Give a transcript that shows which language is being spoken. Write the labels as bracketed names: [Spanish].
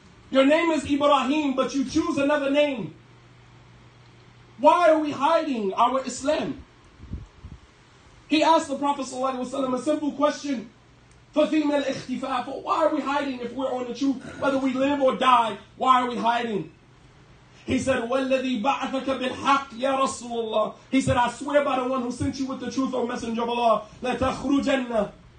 [English] Your name is Ibrahim, but you choose another name. Why are we hiding our Islam? He asked the Prophet ﷺ a simple question. [Arabic] فَفِيمَ الْإِخْتِفَاءِ. [English] Why are we hiding if we're on the truth? Whether we live or die, why are we hiding? He said, [Arabic] وَالَّذِي بَعَثَكَ بِالْحَقِّ يَا رَسُولَ اللَّهِ. [English] He said, I swear by the one who sent you with the truth, O Messenger of Allah, [Arabic] لَتَخْرُجَنَّ.